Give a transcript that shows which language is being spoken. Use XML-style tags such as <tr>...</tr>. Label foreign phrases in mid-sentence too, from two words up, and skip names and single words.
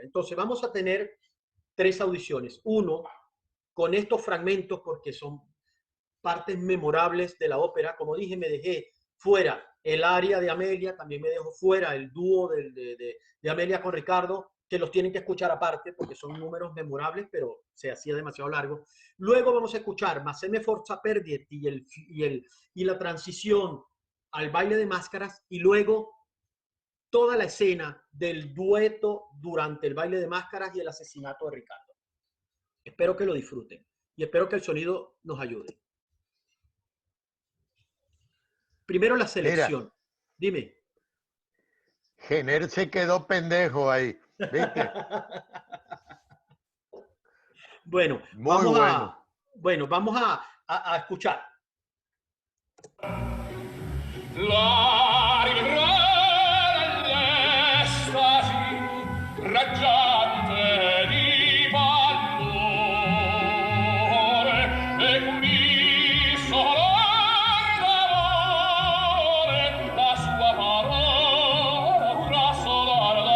<es>Entonces vamos a tener tres audiciones. Uno, con estos fragmentos, porque son partes memorables de la ópera. Como dije, me dejé fuera el área de Amelia, también me dejo fuera el dúo de Amelia con Ricardo, que los tienen que escuchar aparte porque son números memorables, pero se hacía demasiado largo. Luego vamos a escuchar Ma se me forza perderti y la transición al baile de máscaras, y luego toda la escena del dueto durante el baile de máscaras y el asesinato de Ricardo. Espero que lo disfruten y espero que el sonido nos ayude. Primero la selección. Mira, Dime. Jenner se quedó pendejo ahí, ¿viste? Bueno, Muy bueno. Vamos a escuchar.</es> <it>La l'estasi raggiante di pallore e qui solar d'amore la sua parola solar</it>